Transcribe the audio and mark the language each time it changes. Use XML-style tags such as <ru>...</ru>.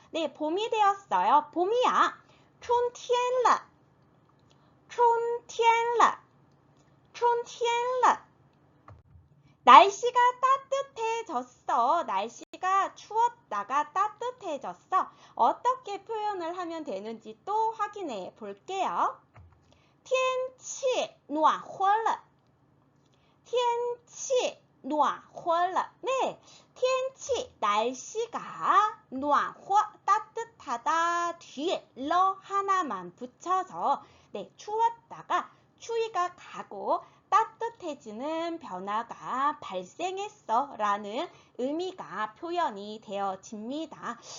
<ko>네, 봄이 되었어요. 봄이야.</ko> <zh>春天了,春天了,春天了.</zh> <ko>날씨가 따뜻해졌어. 날씨가 추웠다가 따뜻해졌어. 어떻게 표현을 하면 되는지 또 확인해 볼게요.</ko> <zh>天气暖和了,天气暖和了.</zh> <ko>네, 天气 날씨가 暖和 따뜻하다 뒤에 러 하나만 붙여서 네, 추웠다가 추위가 가고 따뜻해지는 변화가 발생했어 라는 의미가 표현이 되어집니다.</ko>